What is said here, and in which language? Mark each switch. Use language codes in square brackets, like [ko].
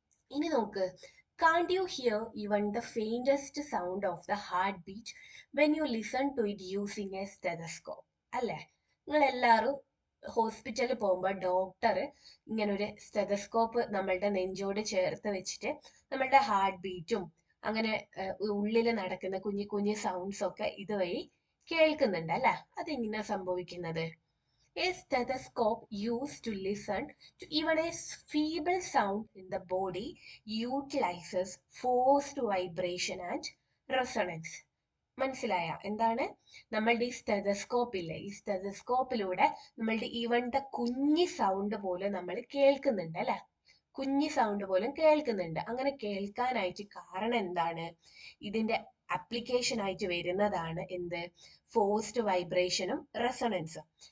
[ml] ഇനി നോക്ക്, [en] can't you hear even the faintest sound of the heartbeat when you listen to it using a stethoscope? [ml] അല്ലേ? നിങ്ങൾ എല്ലാവരും ഹോസ്പിറ്റലിൽ പോകുമ്പോൾ ഡോക്ടർ ഇങ്ങനെ ഒരു സ്റ്റെതസ്കോപ്പ് നമ്മളുടെ നെഞ്ചോട് ചേർത്ത് വെച്ചിട്ട് നമ്മളുടെ ഹാർട്ട് ബീറ്റും അങ്ങനെ ഉള്ളിൽ നടക്കുന്ന കുഞ്ഞു കുഞ്ഞു സൗണ്ട്സ് ഒക്കെ ഇതുവഴി കേൾക്കുന്നുണ്ട് അല്ലെ? അതെങ്ങനെയാ സംഭവിക്കുന്നത്? [en] A stethoscope used to listen to even a feeble sound in the body utilizes forced vibration and resonance. [ml] മനസ്സിലായ എന്താണ്? നമ്മളുടെ ഈ സ്റ്റെതസ്കോപ്പ് ഇല്ലേ, ഈ സ്റ്റെതസ്കോപ്പിലൂടെ നമ്മളുടെ ഈവന്റെ കുഞ്ഞി സൗണ്ട് പോലും നമ്മൾ കേൾക്കുന്നുണ്ട് അല്ലെ? കുഞ്ഞി സൗണ്ട് പോലും കേൾക്കുന്നുണ്ട്. അങ്ങനെ കേൾക്കാനായിട്ട് കാരണം എന്താണ്? ഇതിന്റെ അപ്ലിക്കേഷൻ ആയിട്ട് വരുന്നതാണ് എന്ത്? ഫോഴ്സ്ഡ് വൈബ്രേഷനും റെസൊണൻസും.